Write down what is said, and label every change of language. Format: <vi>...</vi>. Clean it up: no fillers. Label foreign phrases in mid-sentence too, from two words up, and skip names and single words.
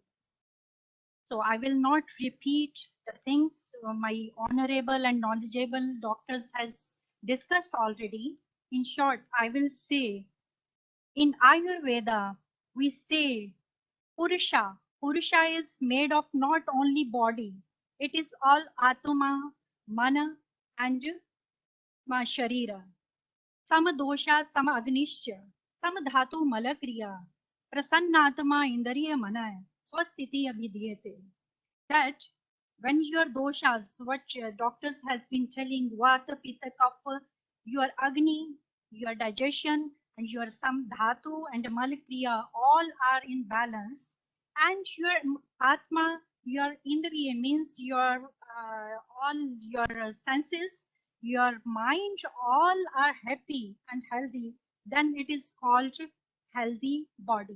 <en>So I will not repeat the things my honorable and knowledgeable doctors has discussed already. In short, I will say in Ayurveda, we say Purusha. Purusha is made of not only body, it is all Atma, Mana and Sharira.</en> <sa>Sama dosha, sama agnischa, sama dhatu malakriya, prasannatma indriya mana, swastiti abhidhyate.</sa> <en>That when your doshas, what doctors has been telling, vata, pitta, kapha, your agni, your digestion, and your samdhatu and malakriya all are in balance, and your atma, your indriya means your all your senses, your mind, all are happy and healthy, then it is called healthy body.</en>